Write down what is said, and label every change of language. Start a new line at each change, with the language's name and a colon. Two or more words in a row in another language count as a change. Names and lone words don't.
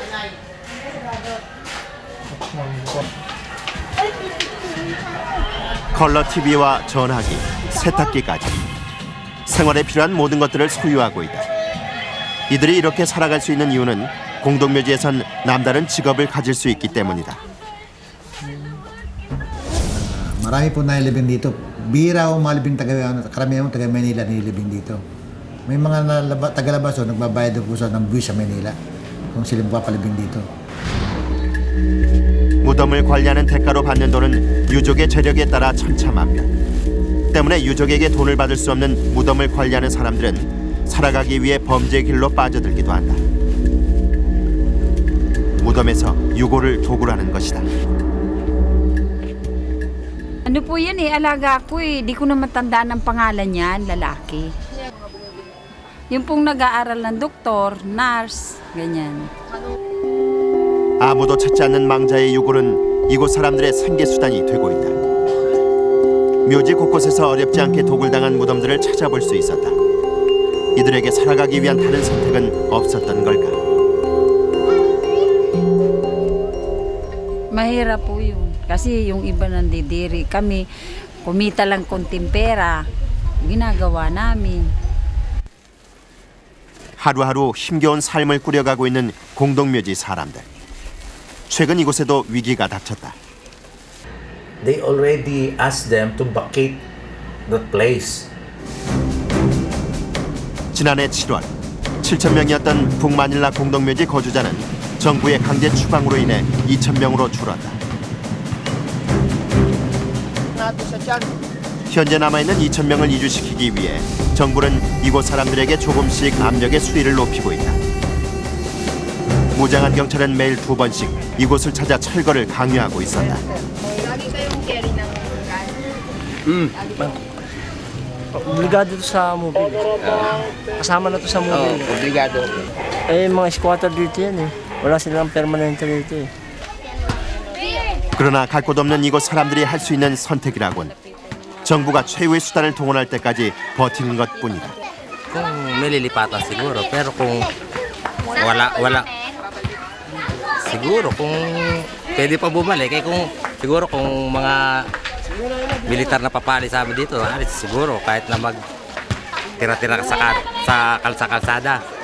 Korean: 컬러 TV와 전화기, 세탁기까지 생활에 필요한 모든 것들을 소유하고 있다. 이들이 이렇게 살아갈 수 있는 이유는 공동묘지에선 남다른 직업을 가질 수 있기 때문이다.
Filipino: Marami po nilibing dito. Bira o malibing karamihan taga Manila nilibing dito. May mga tagalabas o nagbabayad po ng buwis sa Manila kung sila papalibing dito.
Korean: 무덤을 관리하는 대가로 받는 돈은 유족의 재력에 따라 천차만별. 때문에 유족에게 돈을 받을 수 없는 무덤을 관리하는 사람들은 살아가기 위해 범죄의 길로 빠져들기도 한다. 무덤에서 유골을 도굴하는 것이다.
Filipino: Ano po yan eh, alaga ko eh. Di ko na matandaan ang pangalan niyan, lalaki. Yung pong nag-aaral ng doktor, nurse, ganyan.
Korean: 아무도 찾지 않는 망자의 유골은 이곳 사람들의 생계수단이 되고 있다. 묘지 곳곳에서 어렵지 않게 도굴당한 무덤들을 찾아볼 수 있었다. 이들에게 살아가기 위한 다른 선택은 없었던 걸까?
Filipino: Mahirap po yun. Kasi yung iba nandidiri. Kami, kumita lang konting pera. Ginagawa namin.
Korean: 하루하루 힘겨운 삶을 꾸려가고 있는 공동묘지 사람들. 최근 이곳에도 위기가 닥쳤다.
English: They already asked them to vacate the place.
Korean: 지난해 7월 7,000명이었던 북마닐라 공동묘지 거주자는 정부의 강제 추방으로 인해 2,000명으로 줄었다. 현재 남아있는 2,000명을 이주시키기 위해 정부는 이곳 사람들에게 조금씩 압력의 수위를 높이고 있다. 무장한 경찰은 매일 2번씩 이곳을 찾아 철거를 강요하고 있었다.
Filipino: Obligado to sa mobile. Kasama na to sa mobile. Obligado. Eh, mga squatter dito yan eh. Wala silang permanente dito eh.
Korean: 그러나 갈 곳 없는 이곳 사람들이 할 수 있는 선택이라곤 정부가 최후의 수단을 동원할 때까지 버티는 것뿐이다.
Filipino: Kung may lilipatan siguro, pero kung wala siguro kung pwede pa bumalik, eh kung siguro kung mga militar na papali sa amin dito, siguro kahit na mag tira-tira sa kalsada.